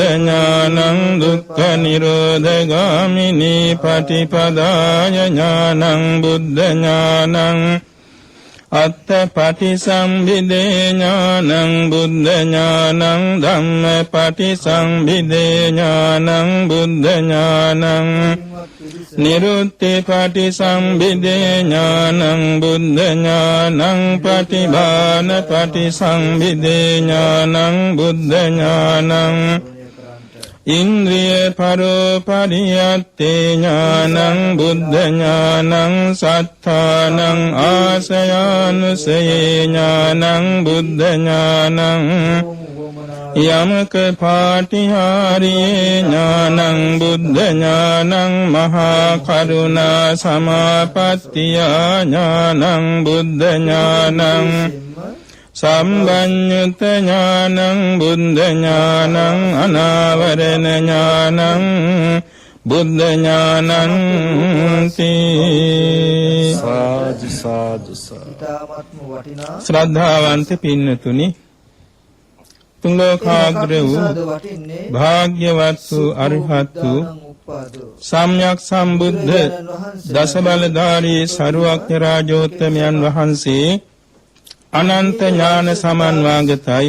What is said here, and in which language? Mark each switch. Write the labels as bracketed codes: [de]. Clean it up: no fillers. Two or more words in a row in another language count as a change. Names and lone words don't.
[pi] ඥානං දුක්ඛ නිරෝධගාමිනී පටිපදාය ඥානං බුද්ධ ඥානං අත්ථ පටිසම්භිදේ ඥානං බුද්ධ ඥානං ධම්ම පටිසම්භිදේ ඥානං බුද්ධ ඥානං නිරුත්ති පටිසම්භිදේ ඥානං බුද්ධ ඥානං පටිභාන පටිසම්භිදේ ඥානං බුද්ධ ඥානං ඉන්ද්‍රිය පරෝපරියත්තේ ඥානං බුද්ධ ඥානං සත්තානං ආසයානුසයේ ඥානං බුද්ධ ඥානං යමක පාටිහාරියේ ඥානං බුද්ධ ඥානං මහා කරුණා සමාපත්තිය ඥානං බුද්ධ ඥානං සම්බඤ්ඤුත ඥානං බුද්ධ ඥානං අනාවරණ ඥානං බුද්ධ ඥානං [si] තී සාදු සාදු ශ්‍රද්ධාවන්ත පින්නතුනි තුන් ලෝකාග්‍ර වූ භාග්‍යවත් වූ අරිහත් වූ සම්්‍යක් සම්බුද්ධ දස බලධාරී සරුවක්ඥ රාජෝත්තමයන් වහන්සේ අනන්ත ඥාන සමන්වාගතයි.